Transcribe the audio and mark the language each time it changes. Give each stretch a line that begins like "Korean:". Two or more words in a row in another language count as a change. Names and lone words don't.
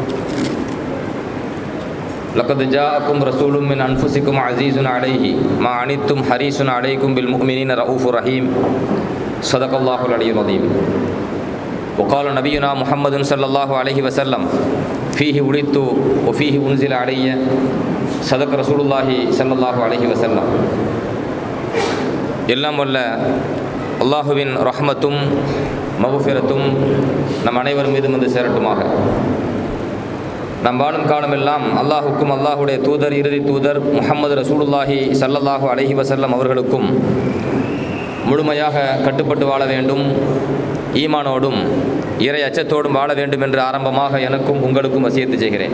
Arabic: لقد جاءكم رسول من أنفسكم عزيز عليه ما عنتم حريص عليكم بالمؤمنين رؤوف رحيم. صدق الله العلي العظيم. وقال نبينا محمد صلى الله عليه وسلم فيه ولدت وفيه أنزل علي. صدق رسول الله صلى الله عليه وسلم.
Tamil: எல்லாம் வல்ல அல்லாஹுவின் ரஹ்மத்தும் மஃபிரத்தும் நம் அனைவர் மீதும் வந்து சேரட்டுமாக. நம் வாழும் காலமெல்லாம் அல்லாஹுக்கும் அல்லாஹுடைய தூதர் இறுதி தூதர் முஹம்மது
Arabic: رسول الله صلى الله عليه وسلم
Tamil: அவர்களுக்கும் முழுமையாக கட்டுப்பட்டு வாழ வேண்டும், ஈமானோடும் இறை அச்சத்தோடும் வாழ வேண்டும் என்று ஆரம்பமாக எனக்கும் உங்களுக்கும் வசியத்து செய்கிறேன்.